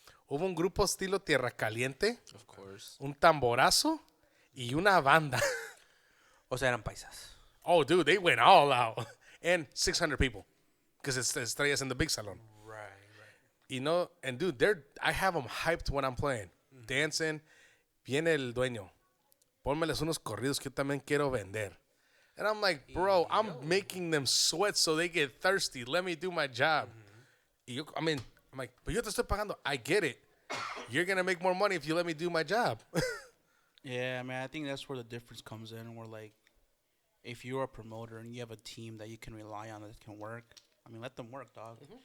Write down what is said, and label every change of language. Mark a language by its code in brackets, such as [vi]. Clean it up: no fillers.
[es] Hubo un grupo estilo Tierra Caliente, [en] Of course. [es] un tamborazo y una banda. O sea, eran paisas. [en] Oh, dude, they went all out. And 600 people. Because it's Estrellas in the big salon. Right. You know, and dude, I have them hyped when I'm playing. [es] Dancing. Viene el dueño. Pónmeles unos corridos que yo también quiero vender. [en] And I'm like, bro, I'm making them sweat so they get thirsty. Let me do my job. I'm like, but [es] yo te estoy pagando. [en] I get it. You're going to make more money if you let me do my job. Yeah, man, I think that's where the difference comes in. Where, like, if you're a promoter and you have a team that you can rely on that can work, I mean, let them work, dog.